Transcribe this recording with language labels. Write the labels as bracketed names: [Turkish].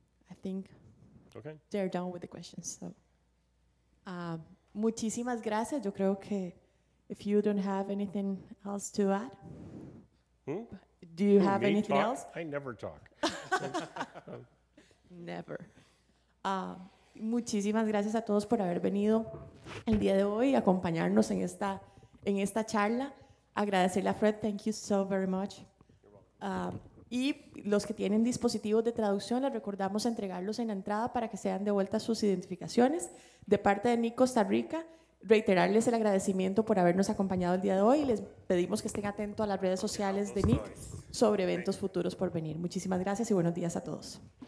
[English] I think they're done with the questions. So, [Spanish] muchísimas gracias. Yo creo que [English] if you don't have anything else to add, do you have anything else? I never talk. Never. [Spanish] Muchísimas gracias a todos por haber venido el día de hoy y acompañarnos en esta charla. Agradecerle a [English] Fred, thank you so very much. [Spanish] Y los que tienen dispositivos de traducción, les recordamos entregarlos en la entrada para que sean devueltas sus identificaciones. De parte de NIC Costa Rica, reiterarles el agradecimiento por habernos acompañado el día de hoy y les pedimos que estén atentos a las redes sociales de NIC sobre eventos futuros por venir. Muchísimas gracias y buenos días a todos.